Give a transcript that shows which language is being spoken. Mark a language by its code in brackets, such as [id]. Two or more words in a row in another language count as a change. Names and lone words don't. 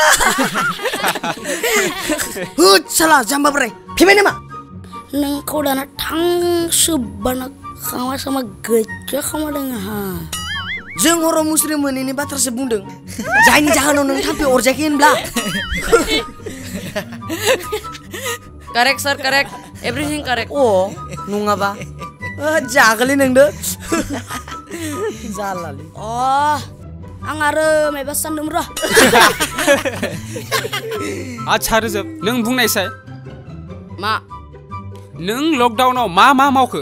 [brx] होत साला जाम्बा बोराय फैबाय नामा नोंखौ दाना थांसोब्बाना खामा सामा गैया खामादों आहा जों हराव मुस्रि मोनैनि बाथ्रासो बुंदों जायनि जाहोनाव नों थाम्फै अरजायाखै होनब्ला [en] Correct sir, correct. Everything correct. [brx] नङाबा जागोलै नोंदो जालालै आं आरो मायबा सानदोंमोन र' आच्छा रोजोब नों बुंनायसाय मा नों लकडाउनाव मा मावखो